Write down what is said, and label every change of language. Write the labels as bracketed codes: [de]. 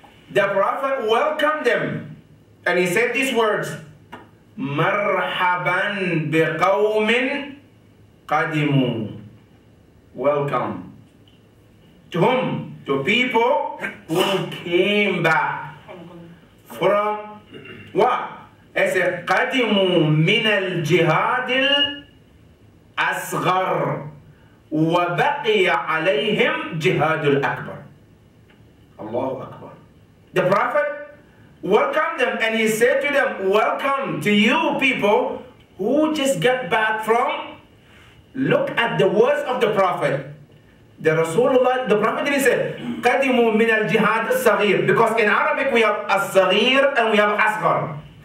[en] The Prophet welcomed them. And he said these words, [ar] Marhaban biqawmin qadimu. [en] Welcome. To whom? To people who came back from what? As a [ar] قدموا من الجهاد الأصغر وبقي عليهم جهاد الأكبر. Allahu Akbar. [en] The Prophet welcomed them and he said to them, welcome to you people who just got back from. Look at the words of the Prophet. The Rasulullah, the Prophet didn't say [ar] قدموا من الجهاد الصغير, [en] because in Arabic we have الصغير and we have أصغر.